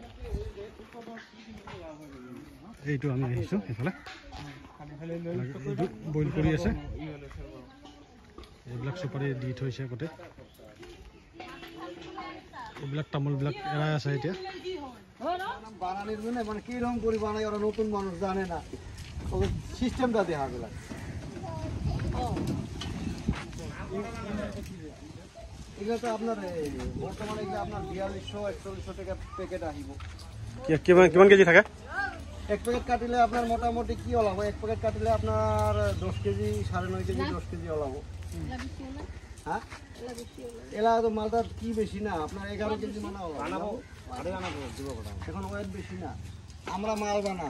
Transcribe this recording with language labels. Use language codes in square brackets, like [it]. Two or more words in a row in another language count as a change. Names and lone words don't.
[as] এইটো আমি আহিছোঁ সেইফালে এইটো বইল কৰি আছে এইবিলাক চুপাৰি দি থৈছে গোটেই এইবিলাক তামোলবিলাক এৰাই আছে এতিয়া [bn] বানানির মানে কিরকম করে বানাই ওরা নতুন মানুষ জানে না ওদের সিস্টেমটা দেখা গেল এগুলো তো আপনার বর্তমানে এগুলো আপনার 4200-4100 টাকা প্যাকেট আহিব [as] কিমান কেজি থাকে এক প্যাকেট কাটিলে আপনার মোটামুটি কি ওলাব এক প্যাকেট কাটিলে আপনার 10 কেজি 9.5 কেজি 10 কেজি ওলাব হ্যাঁ [bn] এলা তো মালটা কি বেশি না আপনার 11 কেজি মানে বানাবো এখন ওয়েট বেশি না আমরা মাল বানাম